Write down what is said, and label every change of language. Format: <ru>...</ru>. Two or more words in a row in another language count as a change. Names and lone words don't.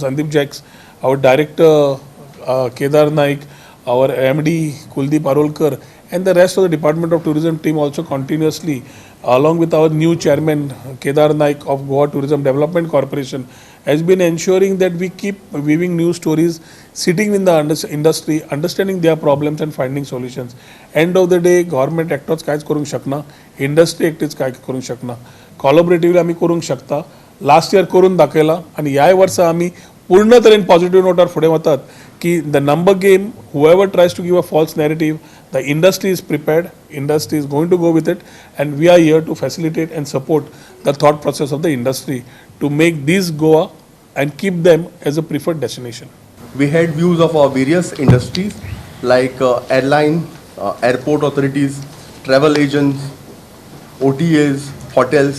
<en>Sandeep Jacks, our Director Kedar Naik, our MD Kuldeep Arolkar, and the rest of the Department of Tourism team also continuously, along with our new chairman Kedar Naik of Goa Tourism Development Corporation, has been ensuring that we keep weaving new stories, sitting in the industry, understanding their problems and finding solutions. End of the day, government actors</en> <kok>कांयच करूंक शकना,</kok> <en>industry actors</en> <kok>कांय करूंक शकना, collaboratively आमी करूंक शकता.</kok> <en>last year</en> <kok>करून दाखयला आनी ह्या वर्सा आमी पूर्ण तरेन पॉझिटिव्ह नोटार फुडें वतात की</kok> <en>the number game, whoever tries to give a false narrative, the industry is prepared, industry is going to go with it, and we are here to facilitate and support the thought process of the industry to make this Goa and keep them as a preferred destination. We had views of our various industries like airline, airport authorities, travel agents, OTAs, hotels.</en>